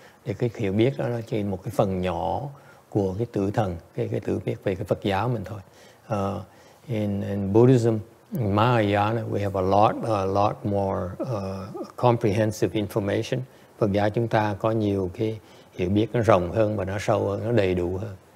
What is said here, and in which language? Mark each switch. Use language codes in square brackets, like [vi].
[vi] Thì cái hiểu biết đó nó chỉ một cái phần nhỏ của cái tử thần, cái tử biết về cái Phật giáo mình thôi. [en] In Buddhism, in Mahayana, we have a lot more comprehensive information. [vi] Phật giáo chúng ta có nhiều cái hiểu biết nó rộng hơn và nó sâu hơn, nó đầy đủ hơn.